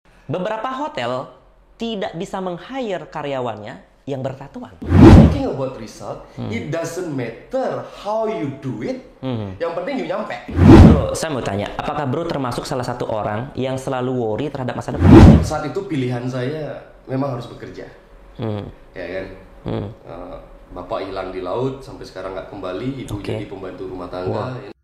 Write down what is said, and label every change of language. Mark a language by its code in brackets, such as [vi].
[id] Beberapa hotel tidak bisa meng-hire karyawannya yang bertatuan. [en] Talking about result, it doesn't matter how you do it. [id] Yang penting you nyampe. Bro, saya mau tanya, apakah bro termasuk salah satu orang yang selalu worry terhadap masa depan? Saat itu pilihan saya memang harus bekerja. Ya kan? Bapak hilang di laut sampai sekarang nggak kembali, ibu jadi pembantu rumah tangga.